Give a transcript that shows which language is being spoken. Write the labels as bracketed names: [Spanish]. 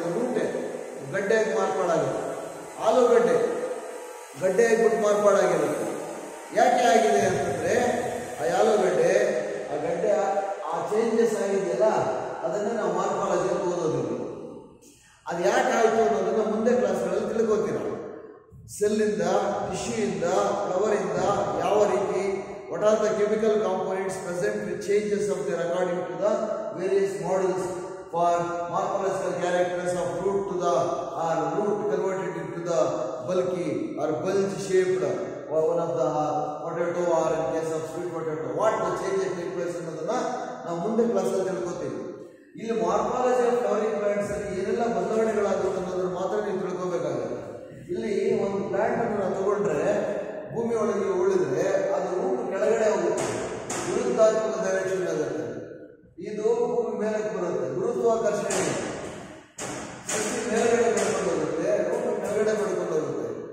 [Kannada] ಅದು ರೂಟೆ ಗಡ್ಡೆಯಾಗಿ ಮಾರ್ಪಾಡಾಗುತ್ತೆ. ಆಲೂಗಡ್ಡೆ ಗಡ್ಡೆಯಾಗಿ ಬಿಟ್ಟು ಮಾರ್ಪಾಡಾಗಿರುತ್ತೆ. ಯಾಕೆ ಆಗಿದೆ ಅಂತಂದ್ರೆ ಆ ಆಲೂಗಡ್ಡೆ ಆ ಗಡ್ಡೆ ಆ ಚೇಂಜಸ್ ಆಗಿದೆಯಲ್ಲ ಅದನ್ನು ನಾವು ಮಾರ್ಫಾಲಜಿ ಅಂತ ಓದೋದಿಲ್ಲ. ಅದು ಯಾಕೆ ಆಯಿತು ಅನ್ನೋದನ್ನು ಮುಂದೆ ಕ್ಲಾಸ್ಗಳಲ್ಲಿ ತಿಳ್ಕೋತೀರ. ಸೆಲ್ಲಿಂದ, ಟಿಶ್ಯೂಯಿಂದ, ಫ್ಲವರಿಂದ ಯಾವ ರೀತಿ, [English] what are the chemical components present with changes of their according to the various models for morphological characters of root to the or root converted into the bulky or bulge shaped one of the potato or in case of sweet potato, what the changes take place [Kannada] ಅನ್ನೋದನ್ನ ನಾವು ಮುಂದೆ ಕ್ಲಾಸಲ್ಲಿ ತಿಳ್ಕೊತೀವಿ. ಇಲ್ಲಿ morphology of flowering plants ಅಲ್ಲಿ ಏನೆಲ್ಲ ಬದಲಾವಣೆಗಳಾಗುತ್ತೆ ಅನ್ನೋದನ್ನ ಮಾತ್ರ ನೀವು ತಿಳ್ಕೋಬೇಕಾಗುತ್ತೆ. ಇಲ್ಲಿ ಒಂದು ಪ್ಲಾಂಟ್ ಅನ್ನು ನಾವು ತಗೊಂಡ್ರೆ ಭೂಮಿ ಒಳಗೆ ಉಳಿದ್ರೆ ಅದು ರೂಟ್ ಕೆಳಗಡೆ ಹೋಗುತ್ತೆ, ವಿರುದ್ಧಾತ್ಮಕ ಡೈರೆಕ್ಷನ್ ಆಗುತ್ತೆ. ಇದು ಭೂಮಿ ಮೇಲೆ ಬರುತ್ತೆ, ಗುರುತ್ವಾಕರ್ಷಣೆ ಸಸಿ ಮೇಲ್ಗಡೆ ಮಾಡ್ಕೊಂಡು ಹೋಗುತ್ತೆ, ರೂಟ್ ಕೆಳಗಡೆ ಮಾಡ್ಕೊಂಡು ಹೋಗುತ್ತೆ.